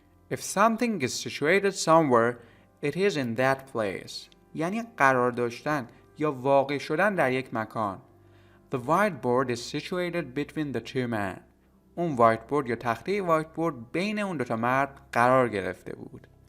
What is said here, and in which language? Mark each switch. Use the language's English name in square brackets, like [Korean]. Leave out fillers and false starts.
[English] If something is situated somewhere, it is in that place. [Persian] یعنی قرار داشتن یا واقع شدن در یک مکان. [English] The whiteboard is situated between the two men. [Persian] اون whiteboard یا تخته whiteboard بین اون دوتا مرد قرار گرفته بود.